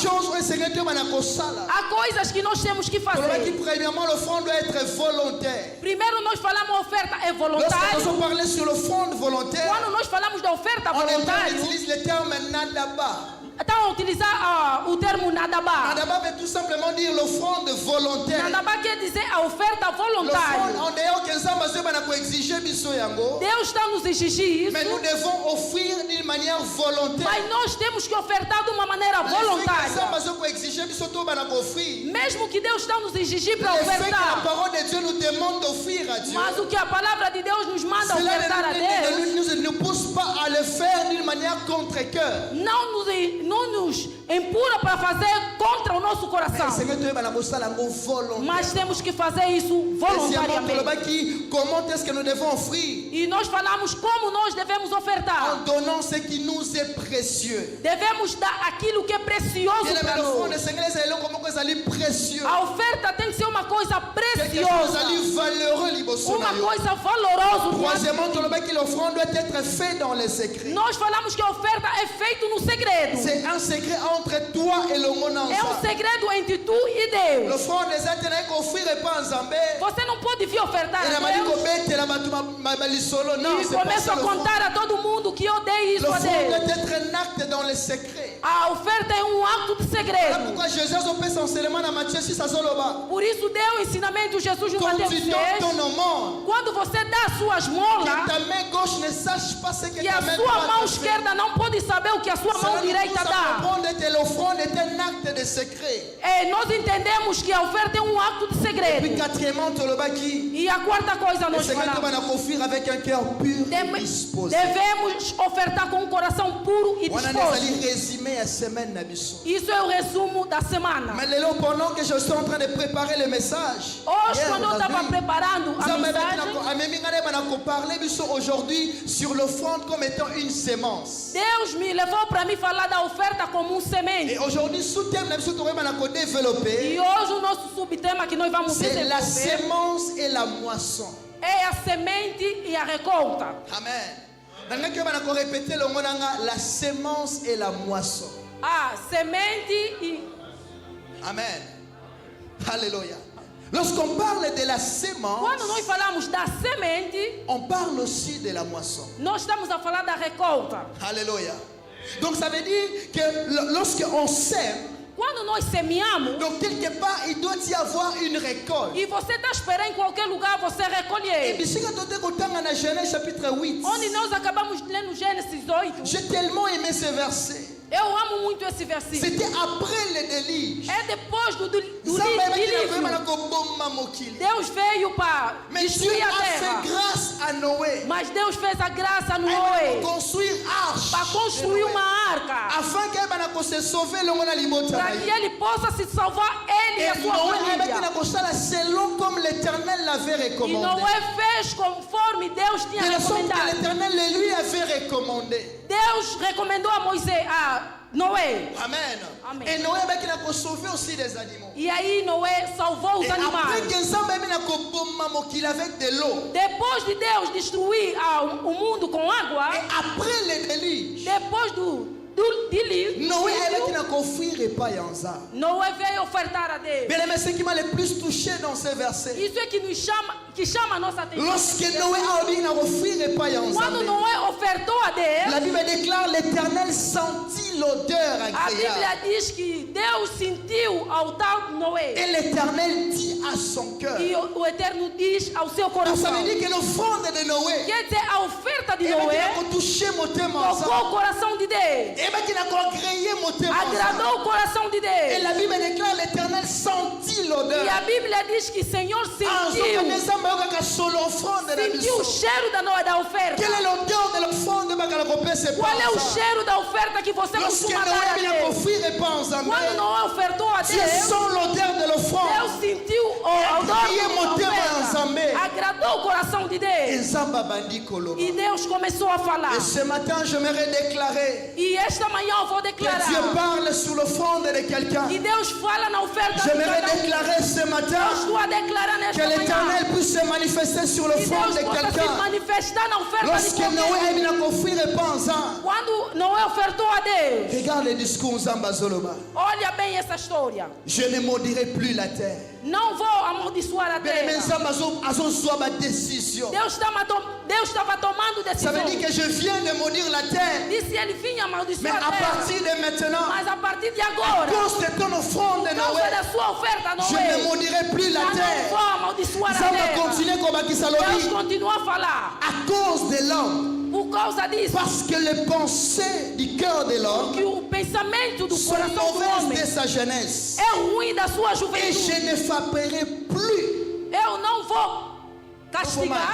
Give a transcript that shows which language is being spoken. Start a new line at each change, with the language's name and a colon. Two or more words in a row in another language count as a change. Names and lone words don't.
Portuguese: Há coisas que nós temos que fazer. Primeiro nós falamos a oferta é voluntária. Quando nós falamos da oferta voluntária, Então, utilizar o termo nadaba.
French: Nadaba veut tout simplement dire l'offrande volontaire.
Portuguese: Nadaba quer dizer a oferta voluntária. Deus está nos exigir isso.
French: Mais nous devons offrir d'une manière volontaire.
Portuguese: Mas nós temos que ofertar de uma maneira voluntária. Mesmo que Deus está nos exigir para ofertar.
French: La parole de Dieu nous demande d'offrir à Dieu.
Portuguese: Mas o que a palavra de Deus nos manda ofertar a Deus
French: ne nous pousse pas à le faire d'une manière contre-cœur.
Portuguese: Não nos empurra para fazer contra o nosso coração. Mas temos que fazer isso voluntariamente.
French: Comment est-ce que nous devons offrir?
Portuguese: E nós falamos como nós devemos ofertar.
French: En donnant ce qui nous est précieux.
Portuguese: Devemos dar aquilo que é precioso para nós. A oferta tem que ser uma coisa preciosa. Uma coisa valorosa.
French: Troisièmement, l'offrande doit être faite dans les secrets.
Portuguese: Nós falamos que a oferta é feita no segredo.
French: C'est un secret entre toi et le monde.
Portuguese: É um segredo entre tu e Deus.
French: L'offrande des éternels qu'offrir et pas en Zambé.
Portuguese: Você não pode vir ofertar a Deus e começa a contar a todo mundo que eu dei isso a Deus.
French: L'offrande doit être un acte dans les secrets.
Portuguese: A oferta é um ato de segredo.
French: Pourquoi Jésus a fait son enseignement dans Matthieu 6 à Zoloba?
Portuguese: Por isso deu o ensinamento de Jesus no Mateus 6. Quando você dá as suas molas, que a sua mão esquerda não pode saber o que a sua mão direita dá.
French: L'offrande est un acte de secret.
Portuguese: Nós entendemos que a oferta é um ato de segredo. E a quarta coisa nós falamos.
French: Avec un cœur pur et disposé.
Portuguese: Devemos ofertar com um coração puro e disposto. Isso é o resumo da semana.
French: Mais pendant que je suis en train de préparer le message,
Portuguese: hoje quando eu estava preparando a mensagem,
French: parler aujourd'hui sur l'offrande comme étant une sémence.
Portuguese: Deus me levou para me falar da oferta como semente.
French: Et aujourd'hui sous-thème
Lingala: na biso
French: développer.
Portuguese: E hoje o nosso subtema que nós vamos desenvolver,
French: c'est la sémence et la moisson.
Portuguese: É a semente e a recolta. Amen.
French: Répéter le mot la sémence et la moisson.
Portuguese: Semente e.
French: Amen. Alléluia. Lorsqu'on parle de la sémence,
Portuguese: quando nós falamos da semente,
French: on parle aussi de la moisson.
Portuguese: Nós estamos a falar da recolta.
French: Alléluia. Donc ça veut dire que lorsqu'on sème,
Portuguese: quando nós semeamos,
French: donc quelque part il doit y avoir une récolte.
Portuguese: E você está esperando em qualquer lugar você recolher.
French: Et dans Genèse chapitre 8.
Portuguese: Onde nós acabamos de ler no Gênesis 8.
French: J'ai tellement aimé ce verset.
Portuguese: Eu amo muito esse versículo.
French: C'était après le déluge.
Portuguese: É depois do dilúvio. Deus veio para destruir a terra.
French: Fait grâce à Noé.
Portuguese: Mas Deus fez a graça a Noé. Para construir uma arca.
French: Afin que se sauver
Portuguese: para que ele possa se salvar ele e a sua família.
French: Selon comme l'Éternel l'avait recommandé.
Portuguese: E Noé fez conforme Deus tinha recomendado.
French: L'Éternel lui avait recommandé.
Portuguese: Deus recomendou a Moisés, a Noé. Amen. Amen.
French: Et Noé a sauvé aussi des animaux.
Portuguese: E aí Noé salvou os animais.
French: Avec de l'eau.
Portuguese: Depois de Deus destruir o mundo com água.
French: Et après le déluge.
Portuguese: Depois do dilúvio, Noé veio ofertar a Deus.
French: Mais ce qui m'a le plus touché dans ce verset.
Portuguese: Isso é que chama a nossa atenção.
French: Lorsque Noé a offert
Portuguese: quando Noé ofertou a Deus,
French: la Bible déclare l'Éternel sentit l'odeur agréable.
Portuguese: A Bíblia diz que Deus sentiu ao tal Noé.
French: Et l'Éternel dit à son cœur.
Portuguese: E o Eterno diz ao seu coração.
French: Ça veut dire que l'offrande de Noé.
Portuguese: Quer dizer, a oferta de Noé tocou o coração de Deus. Agradou o coração de Deus.
French: Et la Bible déclare l'Éternel sentit l'odeur.
Portuguese: E a Bíblia diz que o Senhor sentiu o cheiro da oferta.
French: Quelle est l'odeur de l'offrande?
Portuguese: Qual é o cheiro da oferta que você costuma dar a Deus? Quando Noé ofertou a Deus, Deus sentiu a odor da oferta. Agradou o coração de Deus. E Deus começou a falar.
French: Et ce matin, je me déclarer.
Portuguese: E esta manhã eu vou declarar.
French: Que Dieu parle sur l'offrande de quelqu'un.
Portuguese: Que Deus fala na oferta
French: de quelqu'un. Je me déclarer ce matin.
Portuguese: Eu estou a declarar nesta manhã.
French: Que l'Éternel puisse se manifester sur l'offrande de quelqu'un. Lorsque Noé a offert
Portuguese: quando Noé ofertou a Deus.
French: Regarde le discours Zambazoloba.
Portuguese: Olha bem essa história.
French: Je ne maudirai plus la terre.
Portuguese: Não vou amaldiçoar a terra.
French: décision.
Portuguese: Deus estava tomando decisão.
French: Ça veut dire que je viens de maudire la terre.
Portuguese: Disse ele vinha
French: Mais
Portuguese: amaldiçoar
French: à
Portuguese: a terra.
French: partir de maintenant,
Portuguese: Mas a partir de
French: à
Portuguese: agora,
French: cause de ton offrande,
Portuguese: por causa Noé, da sua oferta,
French: je ne
Portuguese: Noé,
French: maudirai plus la
Portuguese: já não
French: terre.
Portuguese: vou amaldiçoar a
French: Ça va
Portuguese: terra.
French: continuer comme à Deus Kisalobi.
Portuguese: continua a falar.
French: À cause de l'homme.
Portuguese: Por causa disso,
French: Parce que les pensées du cœur de l'homme
Portuguese: que o pensamento do
French: sont
Portuguese: coração do
French: mauvaises
Portuguese: homem
French: de sa jeunesse.
Portuguese: é ruim da sua
French: Et
Portuguese: juventude.
French: je ne frapperai plus.
Portuguese: Eu não vou castigar,